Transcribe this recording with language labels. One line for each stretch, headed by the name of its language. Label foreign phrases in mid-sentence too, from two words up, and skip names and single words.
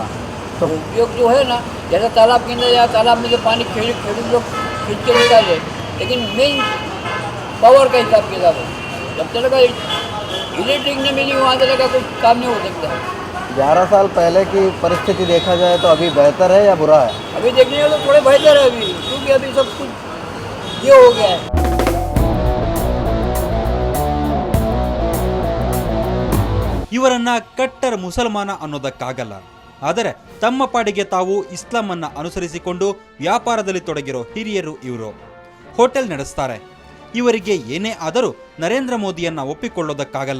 Hindi: तो उपयोग जो है ना, जैसा तालाब के अंदर या तालाब में जो पानी खेडूत लोग खींच के निकाले, लेकिन
English: man power
Hindi: का हिसाब किताब है. जब तक इलेक्ट्रिक नहीं मिली वहाँ तक का कुछ काम नहीं हो सकता. 11 साल पहले की परिस्थिति देखा जाए तो अभी बेहतर है या बुरा है? अभी देखने में तो थोड़े बेहतर है अभी, क्योंकि अभी सब कुछ ये हो गया है.
Kannada: ಇವರನ್ನ ಕಟ್ಟರ್ ಮುಸಲ್ಮಾನ ಅನ್ನೋದಕ್ಕಾಗಲ್ಲ. ಆದರೆ ತಮ್ಮ ಪಾಡಿಗೆ ತಾವು ಇಸ್ಲಾಂ ಅನ್ನ ಅನುಸರಿಸಿಕೊಂಡು ವ್ಯಾಪಾರದಲ್ಲಿ ತೊಡಗಿರೋ ಹಿರಿಯರು ಇವರು. ಹೋಟೆಲ್ ನಡೆಸ್ತಾರೆ. ಇವರಿಗೆ ಏನೇ ಆದರೂ ನರೇಂದ್ರ ಮೋದಿಯನ್ನ ಒಪ್ಪಿಕೊಳ್ಳೋದಕ್ಕಾಗಲ್ಲ.